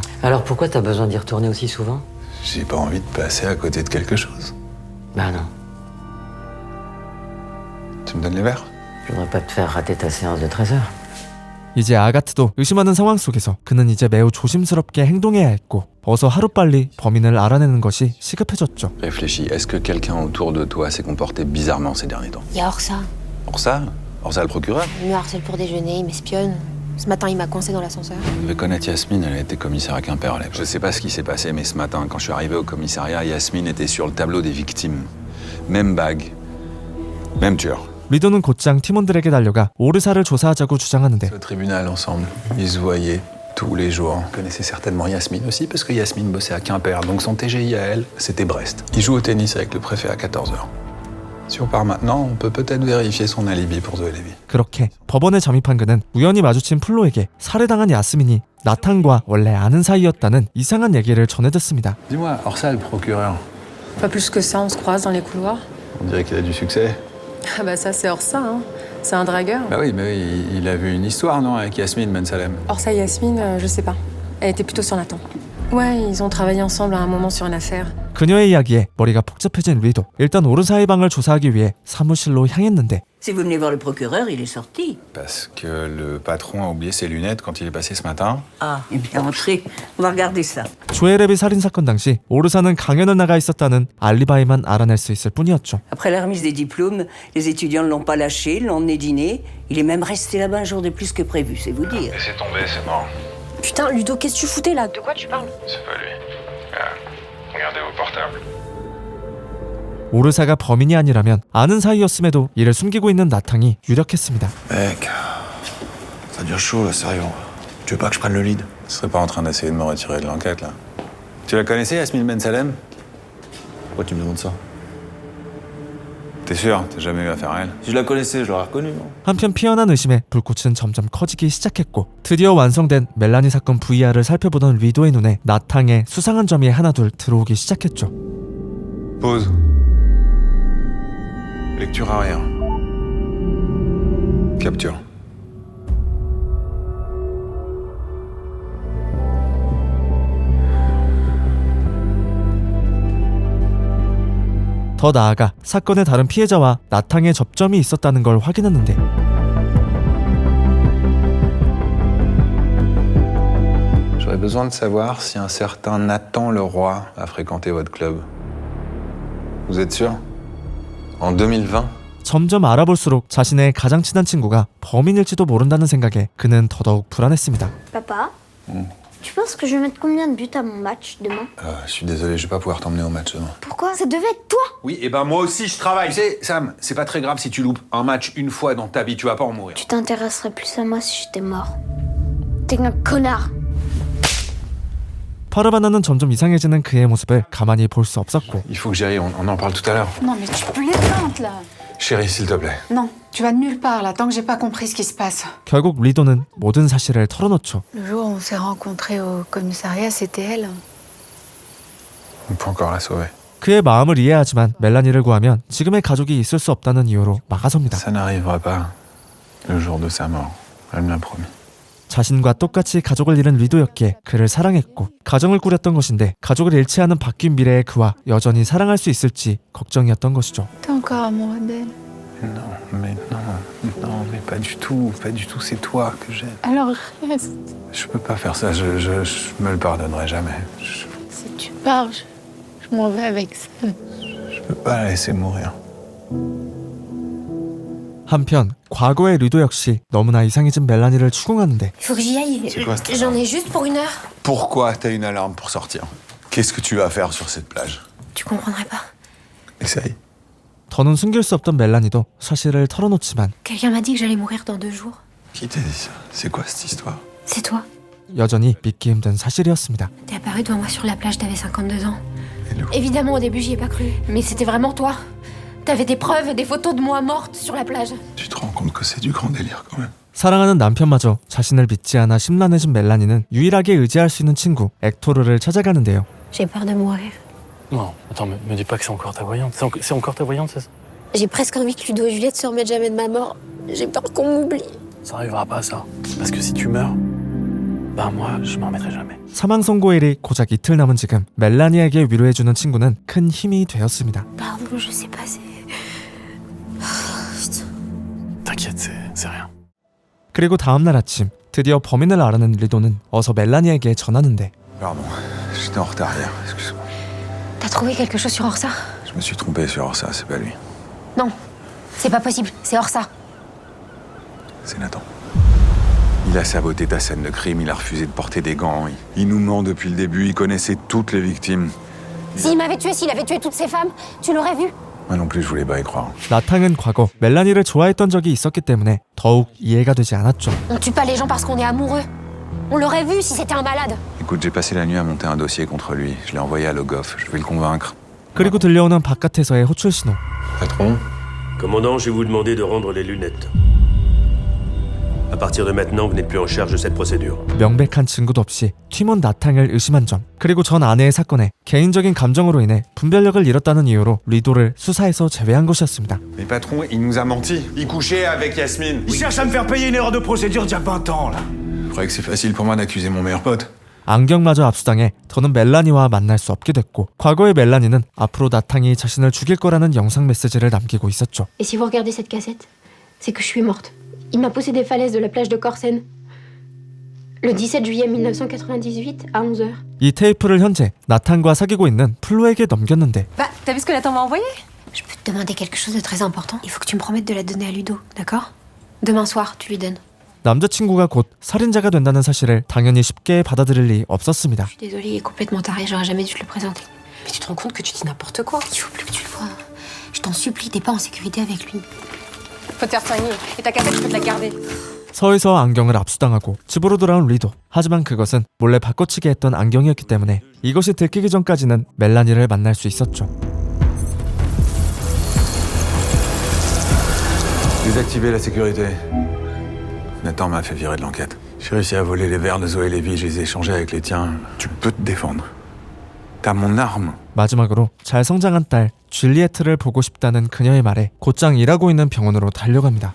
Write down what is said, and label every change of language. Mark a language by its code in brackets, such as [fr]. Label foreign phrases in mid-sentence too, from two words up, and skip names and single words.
[fr] Alors pourquoi t'as besoin d'y retourner aussi souvent? J'ai pas envie de passer à côté de quelque chose. Bah non, Tu me donnes les verres? je voudrais pas te faire rater ta séance de 13h. [ko] 이제 아가트도 의심하는 상황 속에서 그는 이제 매우 조심스럽게 행동해야 했고 어서 하루빨리 범인을 알아내는 것이 시급해졌죠. [fr] Réfléchis, est-ce que quelqu'un autour de toi s'est comporté bizarrement ces derniers temps? Il y a Orsa. Orsa? Orsa le procureur? Il me harcèle pour déjeuner, il m'espionne. Ce matin, il m'a coincé dans l'ascenseur. Je devais connaître Yasmine, elle a été commissaire à Quimper à l'époque. Je sais pas ce qui s'est passé, mais ce matin, quand je suis arrivé au commissariat, Yasmine était sur le tableau des victimes. Même bague, même tueur. [ko] 리도는 곧장 팀원들에게 달려가 오르사를 조사하자고 주장하는데 [fr] Au tribunal ensemble, ils se voyaient tous les jours. Ils connaissaient certainement Yasmine aussi, parce que Yasmine bossait à Quimper, donc son TGI à elle, c'était Brest. Il joue au tennis avec le préfet à 14h. Si on part maintenant, on peut peut-être vérifier son alibi pour Zoé Levy. [ko] 그렇게 법원에 잠입한 그는 우연히 마주친 플로에게 살해당한 야스민이 나탄과 원래 아는 사이였다는 이상한 얘기를 전해 듣습니다. [fr] Dis-moi, Orsa le procureur, Pas plus que ça, on se croise dans les couloirs. on dirait qu'il a du succès. Ah bah ça, c'est Orsa, hein. C'est un dragueur. Bah oui, mais il a vu une histoire, non, avec Yasmine Ben Salem. Orsa et Yasmine, je sais pas. Elle était plutôt sur Nathan. Ouais, ils ont travaillé ensemble à un moment sur une affaire. [ko] 그녀의 이야기에 머리가 복잡해진 리도. 일단 오르사의 방을 조사하기 위해 사무실로 향했는데 [fr] Si vous venez voir le procureur, il est sorti. Parce que le patron a oublié ses lunettes quand il est passé ce matin. Ah, il est bien rentré. On va regarder ça. [ko] 조에레비 살인 사건 당시 오르사는 강연을 나가 있었다는 알리바이만 알아낼 수 있을 뿐이었죠. [fr] Après la remise des diplômes, les étudiants ne l'ont pas lâché, l'ont emmené dîner. Il est même resté là-bas un jour de plus que prévu, c'est vous dire. Laissez tomber, c'est mort. Putain, Ludo, qu'est-ce que tu foutais là? De quoi tu parles? C'est pas lui. Regardez vos portables. [ko] 오르사가 범인이 아니라면 아는 사이였음에도 이를 숨기고 있는 나탕이 유력했습니다. [fr] Mec, ça devient chaud là, sérieux. Tu veux pas que je prenne le lead? Tu serais pas en train d'essayer de me retirer de l'enquête, là? Tu la connaissais, Yasmine Ben Salem? Pourquoi tu me demandes ça? T'es sûr? T'as jamais eu affaire à elle? Si je la connaissais, je l'aurais reconnue. [ko] 한편 피어난 의심에 불꽃은 점점 커지기 시작했고 드디어 완성된 멜라니 사건 VR을 살펴보던 리도의 눈에 나탕의 수상한 점이 하나둘 들어오기 시작했죠. [fr] Pause. Lecture arrière. Capture. [ko] 더 나아가 사건의 다른 피해자와 나탕의 접점이 있었다는 걸 확인했는데 [fr] J'aurais J'aurais besoin de savoir si un certain Nathan Leroy a fréquenté votre club. Vous êtes sûr? En 2020? [ko] 점점 알아볼수록 자신의 가장 친한 친구가 범인일지도 모른다는 생각에 그는 더더욱 불안했습니다. [fr] Papa, tu penses que je vais mettre combien de buts à mon match demain? Je suis désolé, je vais pas pouvoir t'emmener au match demain. Pourquoi? Ça devait être toi! Oui, et ben moi aussi je travaille. Tu sais, Sam, c'est pas très grave si tu loupes un match une fois dans ta vie, tu vas pas en mourir. Tu t'intéresserais plus à moi si j'étais mort. T'es un connard! [ko] 파르바나는 점점 이상해지는 그의 모습을 가만히 볼 수 없었고 [fr] Il faut que j'y aille, on en parle tout à l'heure. Non mais tu plaisantes là. Chérie, s'il te plaît. Non, tu vas nulle part là tant que j'ai pas compris ce qui se passe. [ko] 결국 리도는 모든 사실을 털어놓죠. [fr] Le jour où on s'est rencontrés au commissariat, c'était elle. On peut encore la sauver. [ko] 그의 마음을 이해하지만 멜라니를 구하면 지금의 가족이 있을 수 없다는 이유로 막아섭니다. [fr] Ça n'arrivera pas le jour de sa mort. Elle me l'a promis. [ko] 자신과 똑같이 가족을 잃은 리도였기에 그를 사랑했고 가정을 꾸렸던 것인데 가족을 잃지 않은 바뀐 미래의 그와 여전히 사랑할 수 있을지 걱정이었던 것이죠. [fr] T'es encore amoureux d'elle. Non, mais pas du tout, c'est toi que j'aime. Alors reste. Je peux pas faire ça, je me le pardonnerai jamais. Si tu pars, je m'en vais avec ça. Je peux pas la laisser mourir. [ko] 한편 과거의 리도 역시 너무나 이상해진 멜라니를 추궁하는데 [fr] Il faut que j'y aille. C'est quoi, cette J'en ai juste pour 1 heure. Pourquoi t'as une alarme pour sortir? Qu'est-ce que tu vas faire sur cette plage? Tu comprendrais pas. Essaye. [ko] 더는 숨길 수 없던 멜라니도 사실을 털어놓지만 [fr] Quelqu'un m'a dit que j'allais mourir dans 2 jours. Qui t'a dit ça? C'est quoi cette histoire? C'est toi. [ko] 여전히 믿기 힘든 사실이었습니다. [fr] T'es apparu devant moi sur la plage, t'avais 52 ans. Évidemment, au début, j'y ai pas cru. Mais c'était vraiment toi. T'avais des preuves, des photos de moi morte sur la plage. Tu te rends compte que c'est du grand délire quand même. [ko] 사랑하는 남편마저 자신을 믿지 않아 심란해진 멜라니는 유일하게 의지할 수 있는 친구 엑토르를 찾아가는데요. [fr] J'ai peur de mourir. Non, attends, me dis pas que c'est encore ta voyante. C'est encore ta voyante, c'est ça? J'ai presque envie que Ludo et Juliette se remettent jamais de ma mort. J'ai peur qu'on m'oublie. Ça arrivera pas, ça. Parce que si tu meurs, bah moi, je m'en remettrai jamais. [ko] 사망 선고일이 고작 이틀 남은 지금 멜라니에게 위로해주는 친구는 큰 힘이 되었습니다. [fr] Pardon, je sais pas, c'est... T'inquiète, c'est rien. [ko] 그리고 다음날 아침 드디어 범인을 알아낸 리도는 어서 멜라니에게 전하는데 [fr] Pardon, j'étais en retard hier, excuse-moi. T'as trouvé quelque chose sur Orsa? Je me suis trompé sur Orsa, c'est pas lui. Non, c'est pas possible, c'est Orsa. C'est Nathan. Il a saboté ta scène de crime, il a refusé de porter des gants. Il nous ment depuis le début, il connaissait toutes les victimes. S'il m'avait tué, s'il avait tué toutes ces femmes, tu l'aurais vu. Moi non plus, je voulais pas y croire. [ko] 나탕은 과거 멜라니를 좋아했던 적이 있었기 때문에 더욱 이해가 되지 않았죠. [fr] On tue pas les gens parce qu'on est amoureux. On l'aurait vu si c'était un malade. Écoute, j'ai passé la nuit à monter un dossier contre lui. Je l'ai envoyé à Logoff, je vais le convaincre. [ko] 그리고 들려오는 바깥에서의 호출 신호. [fr] Patron? Commandant, je vais vous demander de rendre les lunettes. À partir de maintenant, vous n'êtes plus en charge de cette procédure. [ko] 명백한 증거도 없이 팀원 나탕을 의심한 점, 그리고 전 아내의 사건에 개인적인 감정으로 인해 분별력을 잃었다는 i유로 리도를 수사에서 제외한 것이었습니다. [fr] Mais patron, il nous a menti. Il couchait avec Yasmine. Il cherche à me faire payer une erreur de procédure d'il y a 20 ans, là. Je croyais que c'est facile pour moi d'accuser mon meilleur pote. [ko] 안경마저 압수당해 더는 멜라니와 만날 수 없게 됐고 과거의 멜라니는 앞으로 나탕이 자신을 죽일 거라는 영상 메시지를 남기고 있었죠. [fr] Et si vous regardez cette cassette, c'est que je suis morte. Il m'a poussé des falaises de la plage de Corsen. Le 17 juillet 1998 à 11h. [ko] 이 테이프를 현재 나탄과 사귀고 있는 플로에게 넘겼는데 [fr] Bah, t'as vu ce que Nathan m'a envoyé? Je peux te demander quelque chose de très important. Il faut que tu me promettes de la donner à Ludo, d'accord? Demain soir, tu lui donnes. [ko] 남자친구가 곧 살인자가 된다는 사실을 당연히 쉽게 받아들일 리 없었습니다. [fr] Je suis désolée, il est complètement taré, j'aurais jamais dû te le présenter. Mais tu te rends compte que tu dis n'importe quoi? Il faut plus que tu le vois. Je t'en supplie, t'es pas en sécurité avec lui. Faut te faire soigner. Et ta cassette, je peux te la garder. [ko] 서에서 안경을 압수당하고 집으로 돌아온 리도. 하지만 그것은 몰래 바꿔치기 했던 안경이었기 때문에 이것이 들키기 전까지는 멜라니를 만날 수 있었죠. [fr] Désactiver la sécurité. Nathan m'a fait virer de l'enquête. J'ai réussi à voler les verres de Zoé Lévy, je les ai échangés avec les tiens. Tu peux te défendre. T'as mon arme. [ko] 마지막으로 잘 성장한 딸 줄리에트를 보고 싶다는 그녀의 말에 곧장 일하고 있는 병원으로 달려갑니다.